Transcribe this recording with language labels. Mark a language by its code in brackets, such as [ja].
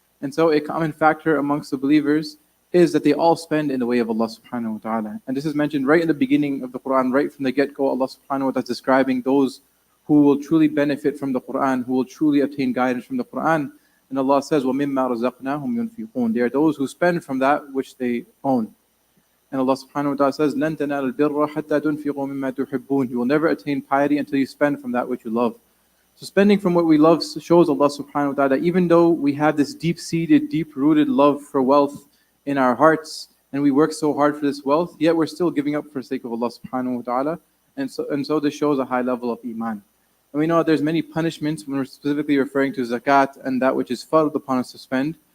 [en] And so a common factor amongst the believers is that they all spend in the way of Allah subhanahu wa ta'ala. And this is mentioned right in the beginning of the Quran, right from the get-go. Allah subhanahu wa ta'ala is describing those who will truly benefit from the Quran, who will truly obtain guidance from the Quran. And Allah says, [ar] وَمِمَّا رَزَقْنَاهُمْ يُنْفِقُونَ. [en] They are those who spend from that which they own. [ar] And Allah subhanahu wa ta'ala says, لَن تَنَالُوا الْبِرَّ حَتَّى تُنْفِقُوا مِمَّا تُحِبُّونَ. [en] You will never attain piety until you spend from that which you love. So spending from what we love shows Allah subhanahu wa ta'ala that even though we have this deep-seated, deep-rooted love for wealth in our hearts, and we work so hard for this wealth, yet we're still giving up for the sake of Allah subhanahu wa ta'ala. And so this shows a high level of iman. And we know there's many punishments when we're specifically referring to zakat and that which is fard upon us to spend.